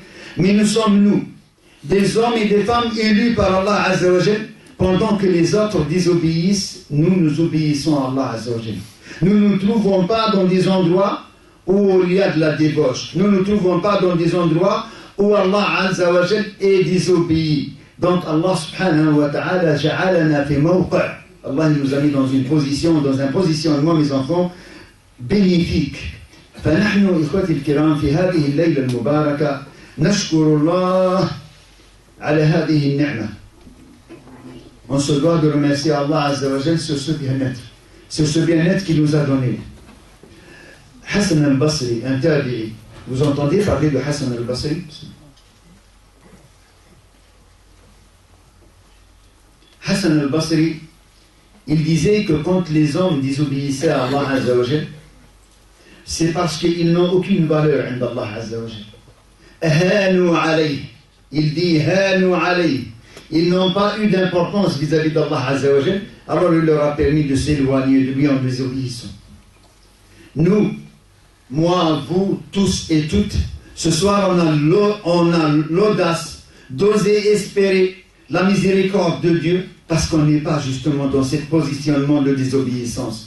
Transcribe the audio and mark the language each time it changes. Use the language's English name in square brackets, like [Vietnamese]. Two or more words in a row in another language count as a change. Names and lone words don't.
[French] Mais nous sommes nous, des hommes et des femmes élus par Allah [Arabic] عز وجل. [French] Pendant que les autres désobéissent, nous obéissons à Allah [Arabic] عز وجل. [French] Nous ne nous trouvons pas dans des endroits où il y a de la débauche. Nous ne nous trouvons pas dans des endroits où Allah [Arabic] عز وجل [French] est désobéi. [Arabic] Donc الله سبحانه وتعالى جعلنا في موقع'. [French] Allah nous a mis dans un positionnement, mes enfants, bénéfique. [Arabic] فنحن إخوتي الكرام في هذه الليلة المباركة نشكر الله على هذه النعمة. [French] On se doit de remercier Allah [Arabic] عز وجل [French] sur ce bien-être qu'il nous a donné. Hassan al-Basri, un tabi'i. Vous entendez parler de Hassan al-Basri? Hassan al-Basri, il disait que quand les hommes désobéissaient à Allah [Arabic] عز وجل, [French] c'est parce qu'ils n'ont aucune valeur [Arabic] عند الله عز وجل. هانوا عليه. [French] Il dit [Arabic] هانوا عليه. [French] Ils n'ont pas eu d'importance vis-à-vis d'Allah [Arabic] عز وجل, [French] alors il leur a permis de s'éloigner de lui en désobéissant. Nous, moi, vous, tous et toutes, ce soir on a l'audace d'oser espérer la miséricorde de Dieu parce qu'on n'est pas justement dans ce positionnement de désobéissance.